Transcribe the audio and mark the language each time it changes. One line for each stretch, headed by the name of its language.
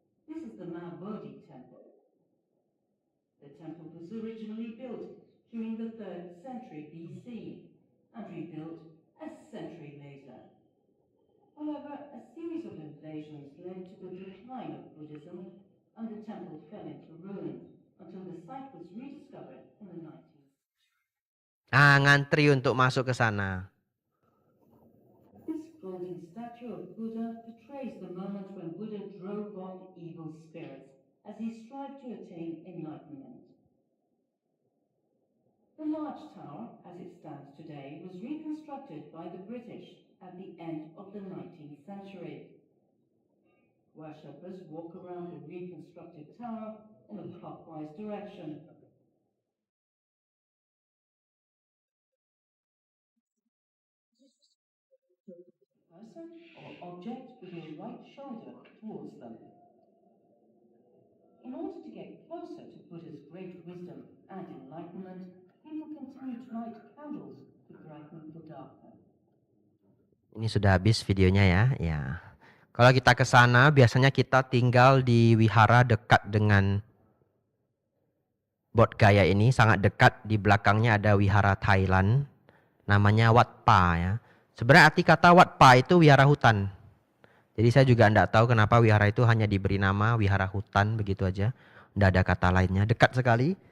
English: This is the Mahabodhi temple. The temple was originally built during the 3rd century BC and rebuilt a century later. However, a series of invasions led to the decline of Buddhism and the temple fell into ruin until the site was rediscovered in the 19th.
Indonesian: Ngantri untuk masuk ke sana.
English: This golden statue of Buddha portrays the moment when Buddha drove off evil spirits as he strived to attain enlightenment. The large tower, as it stands today, was reconstructed by the British at the end of the 19th century. Worshippers walk around the reconstructed tower in a clockwise direction. Person or object with your right shoulder towards them. In order to get closer to Buddha's great wisdom and enlightenment, people continue to light candles to brighten the darkness.
Indonesian: Ini sudah habis videonya ya. Ya. Kalau kita ke sana biasanya kita tinggal di wihara dekat dengan Bodh Gaya ini, sangat dekat. Di belakangnya ada wihara Thailand namanya Wat Pa ya. Sebenarnya arti kata Wat Pa itu wihara hutan. Jadi saya juga tidak tahu kenapa wihara itu hanya diberi nama wihara hutan begitu aja. Tidak ada kata lainnya. Dekat sekali.